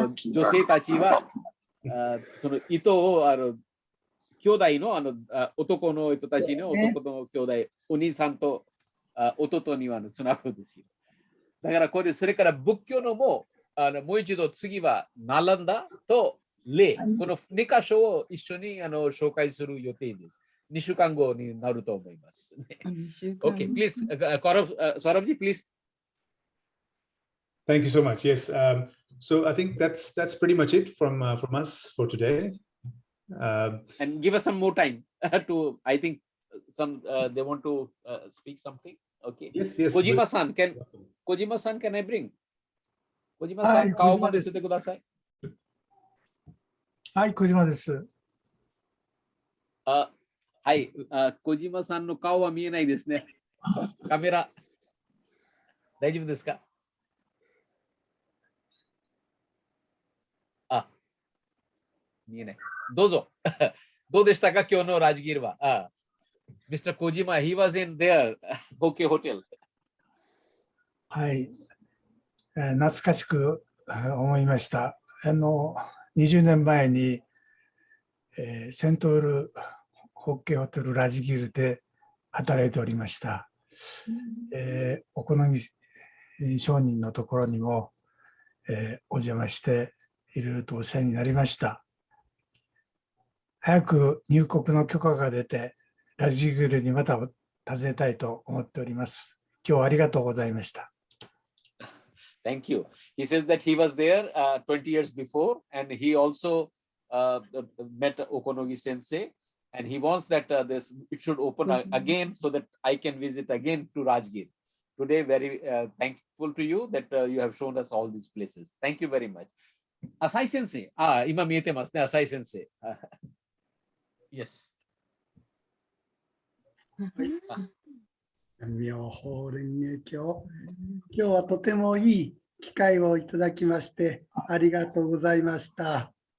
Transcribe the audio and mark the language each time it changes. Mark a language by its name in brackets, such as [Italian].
[Japanese] 女性たちはその糸を兄弟の男の人たちの男の兄弟、お兄さんと弟にはつなぐんですよ。だからそれから仏教のももう一度次はナランダとレイ、この2箇所を一緒に紹介する予定です。 2週間後になると思います。 [English] Okay, please, Saurabhji, please. Thank you so much. Yes. So I think that's pretty much it from us for today. And give us some more time to. I think they want to speak something. Okay. Yes. Kojima-san, can I bring? [Japanese] Kojima-san, 顔まで見せてください。はい、小島です。はい、小島さんの顔は見えないですね。カメラ、大丈夫ですか？見えない。どうぞ。どうでしたか、今日のラジギルは。 [English] Mr. Kojima, he was in there, OK Hotel. [Japanese] はい、懐かしく思いました。 20年前に、セントウルホッケホテルラジギルで働いておりました。お好み商人のところにも、お邪魔していろいろとお世話になりました。早く入国の許可が出て、ラジギルにまた訪ねたいと思っております。今日はありがとうございました。 [English] Thank you. He says that he was there 20 years before, and he also met Okonogi Sensei, and he wants that it should open again so that I can visit again to Rajgir. Today, very thankful to you that you have shown us all these places. Thank you very much. Asai Sensei. [Japanese] 今見えてますね、Asai Sensei. [English] Yes. [Japanese] 妙法蓮華経。今日はとてもいい機会をいただきましてありがとうございました。